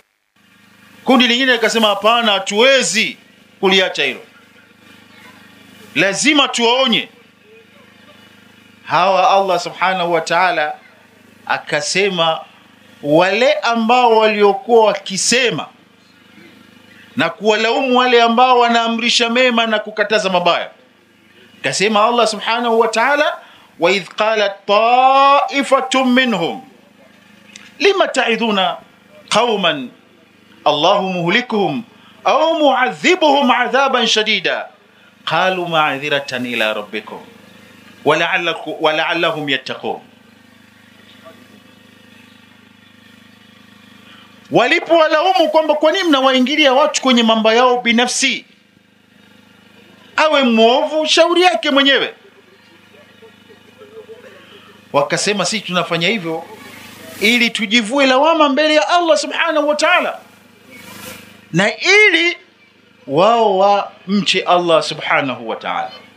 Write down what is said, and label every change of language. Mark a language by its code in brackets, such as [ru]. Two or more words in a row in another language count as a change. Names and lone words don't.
[sw] Kundi lingine likasema hapana, hatuwezi kuliacha hilo, lazima tuwaonye hawa. Allah [ar] سبحانه وتعالى [sw] akasema wale ambao waliokuwa wakisema na kuwalaumu wale ambao wanaamrisha mema na kukataza mabaya, akasema Allah Subhanahu wa Ta'ala, [ar] وإذ قالت طائفة منهم لم تعظون قوما الله مهلكهم أو معذبهم عذابا شديدا قالوا معذرة إلى ربكم ولعلهم يتقون. [sw] Walipowalaumu kwamba kwa nini mnawaingilia watu kwenye mambo yao binafsi, awe muovu shauri yake mwenyewe, wakasema sisi tunafanya hivyo ili tujivue lawama mbele ya Allah [ar] سبحانه وتعالى, [sw] na ili wao wamche Allah [ar] سبحانه وتعالى.